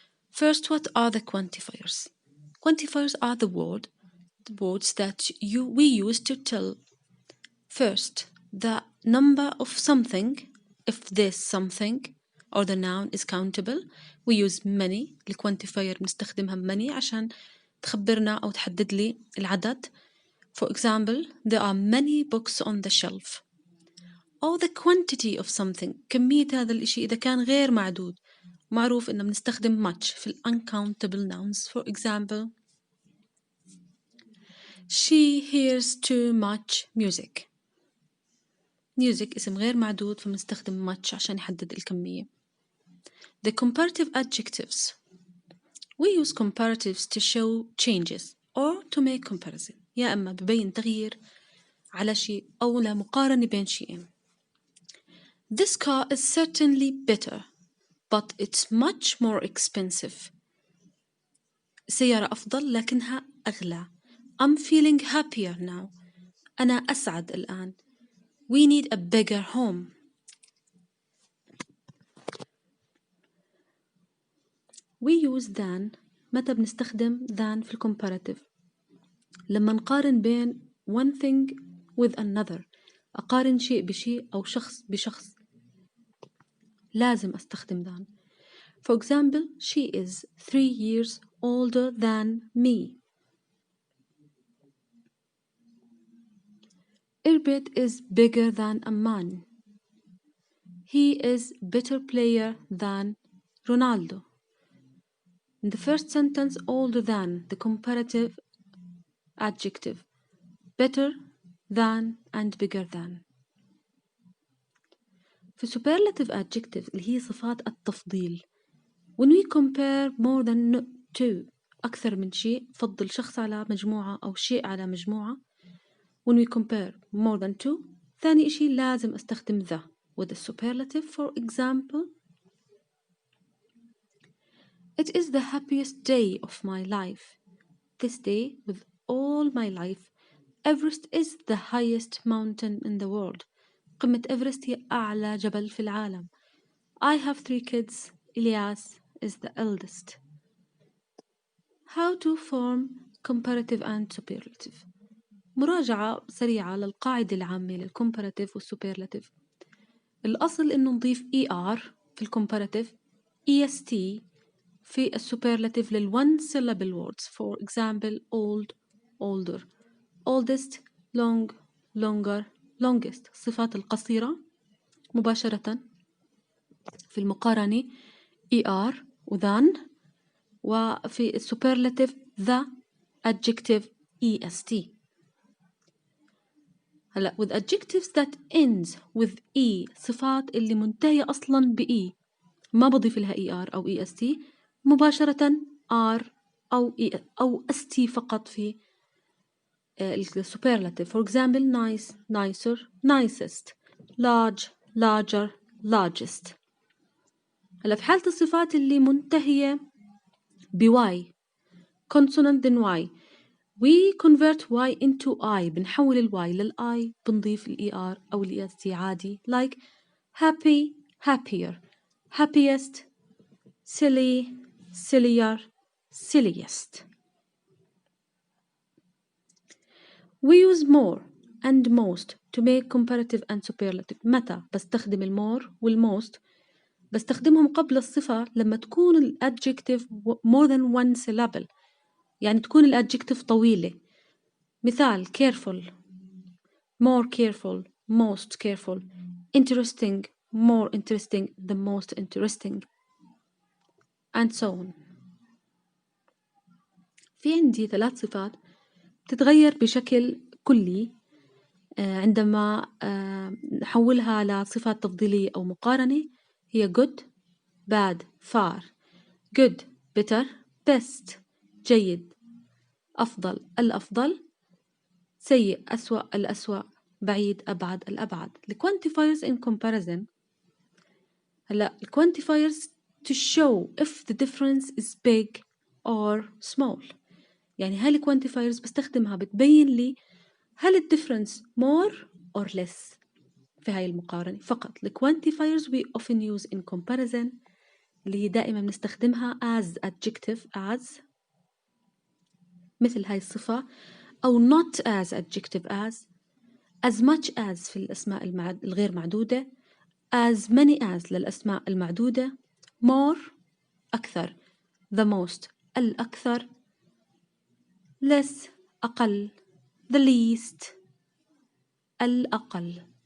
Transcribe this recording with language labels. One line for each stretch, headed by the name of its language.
English: First, what are the quantifiers? Quantifiers are the words that we use to tell first the number of something, if this something, or the noun is countable. We use many.
Arabic: الquantifier بنستخدمها many عشان تخبرنا أو تحدد لي العدد.
English: For example, there are many books on the shelf. Or the quantity of something.
Arabic: كمية هذا الإشي إذا كان غير معدود. معروف إنه بنستخدم much في uncountable nouns.
English: For example, she hears too much music.
Arabic: music اسم غير معدود فبنستخدم much عشان يحدد الكمية.
English: The comparative adjectives. We use comparatives to show changes or to make comparison.
Arabic: يا إما ببين تغيير على شيء أو لا مقارنة بين شيئين.
English: This car is certainly better, but it's much more expensive.
Arabic: سيارة أفضل لكنها أغلى.
English: I'm feeling happier now.
Arabic: أنا أسعد الآن.
English: We need a bigger home. We use than.
Arabic: متى بنستخدم than في الcomparative؟ لما نقارن بين
English: one thing with another.
Arabic: أقارن شيء بشيء أو شخص بشخص. لازم أستخدم than.
English: For example, she is 3 years older than me. Irbit is bigger than Amman. He is better player than Ronaldo. In the first sentence, older than, the comparative adjective, better than and bigger than.
Arabic: في superlative adjectives اللي هي صفات التفضيل.
English: When we compare more than two,
Arabic: أكثر من شيء، فضل شخص على مجموعة أو شيء على مجموعة.
English: When we compare more than two,
Arabic: ثاني إشي لازم أستخدم
English: the with the superlative. For example, it is the happiest day of my life. This day, with all my life, Everest is the highest mountain in the world.
Arabic: قمة إيفرست هي أعلى جبل في العالم.
English: I have 3 kids. Elias is the eldest. How to form comparative and superlative.
Arabic: مراجعة سريعة للقاعدة العامة للcomparative والsuperlative. الأصل إنه نضيف ER في الcomparative، EST في الsuperlative لل1 syllable words.
English: For example, old, older, oldest, long, longer, longest.
Arabic: الصفات القصيرة مباشرة في المقارنة ER و than، وفي superlative the adjective EST. هلا
English: with adjectives that ends with E،
Arabic: صفات اللي منتهية أصلا بE ما بضيف لها ER أو EST، مباشرة R أو ST فقط في superlative.
English: For example, nice, nicer, nicest, large, larger, largest.
Arabic: هلا في حالة الصفات اللي منتهية ب
English: Y consonant then Y، we convert Y into I.
Arabic: بنحول ال Y لل I، بنضيف ال ER أو ال EST عادي.
English: like happy, happier, happiest, silly, sillier, silliest. We use more and most to make comparative and superlative.
Arabic: متى بستخدم المور والmost؟ بستخدمهم قبل الصفة لما تكون ال adjective
English: more than one syllable،
Arabic: يعني تكون ال adjective طويلة. مثال careful
English: more careful, most careful, interesting, more interesting, the most interesting, and so on.
Arabic: في عندي 3 صفات تتغير بشكل كلي عندما نحولها لصفات تفضيلية أو مقارنة. هي good, bad, far.
English: good better, best
Arabic: جيد, أفضل الأفضل, سيء أسوأ الأسوأ, بعيد أبعد الأبعد.
English: quantifiers in comparison. هلا quantifiers to show if the difference is big or small.
Arabic: يعني هاي quantifiers بستخدمها بتبين لي هل الديفرنس
English: more or less
Arabic: في هاي المقارنة فقط.
English: quantifiers we often use in comparison
Arabic: اللي دائما بنستخدمها
English: as adjective as
Arabic: مثل هاي الصفة أو
English: not as adjective as much as
Arabic: في الأسماء الغير معدودة,
English: as many as
Arabic: للأسماء المعدودة,
English: more أكثر, the most الأكثر, less أقل, the least الأقل.